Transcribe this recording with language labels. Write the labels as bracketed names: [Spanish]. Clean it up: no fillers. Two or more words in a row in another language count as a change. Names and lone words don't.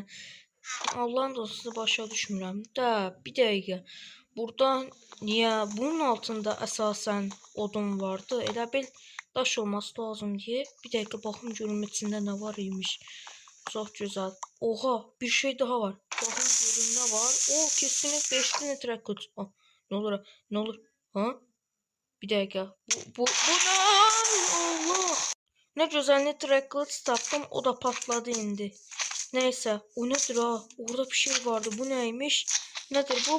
[Azerbaijani] Allahın dostu, sizi başa düşmürəm. Də bir dəqiqə. Burada niyə bunun altında əsasən odun vardı? Elə bil daş olması lazım deyə. Bir dəqiqə baxım görüm içində nə var imiş. Çox gözəl. Oha, bir şey daha var. Baxın görüm nə var. [Turkish] O, kesinlikle 5 tane trakot. Ne olur? Ne olur? Ha? Bir dakika. Bu ne? Allah. Ne güzel ne trakot taptım. O da patladı indi. Neyse. O nedir ha? Orada bir şey vardı. Bu neymiş? Nedir bu?